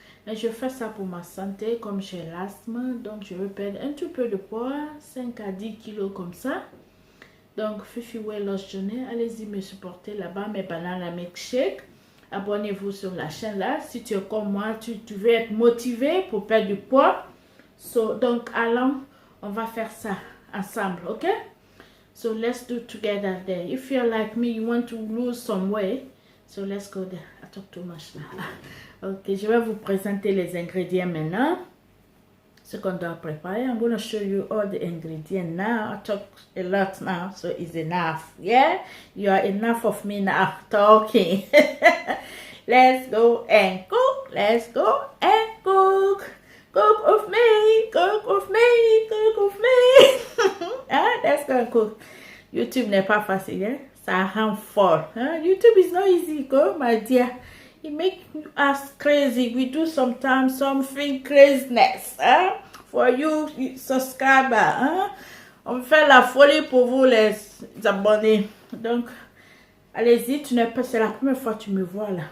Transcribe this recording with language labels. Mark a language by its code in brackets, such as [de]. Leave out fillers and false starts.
[fr] Et je fais ça pour ma santé, comme j'ai l'asthme, donc je veux perdre un tout peu de poids, 5 à 10 kilos comme ça. Donc, Fifi Weight Loss Journey, allez-y me supporter là-bas, mes bananes milkshake. Abonnez-vous sur la chaîne là. Si tu es comme moi, tu veux être motivé pour perdre du poids. Donc, allons, on va faire ça ensemble, ok? [en] So, let's do together there. If you're like me, you want to lose some weight, so let's go there. I talk too much now. [fr] Ok, je vais vous présenter les ingrédients maintenant. Ce qu'on doit préparer. [en] I'm going to show you all the ingredients now. I talk a lot now, so it's enough. Yeah? You are enough of me now talking. Let's go and cook. Let's go and cook. Cook with me. Cook with me. Cook with me. Hein? Let's go and cook. [fr] YouTube n'est pas facile, hein? Ça rend fort. Hein? [en] YouTube is not easy, go, my dear. It makes us crazy. We do sometimes something craziness. Hein? For you subscribers. Hein? [fr] On fait la folie pour vous les abonnés. Donc, allez-y, tu n'es pas, c'est la première fois que tu me vois là.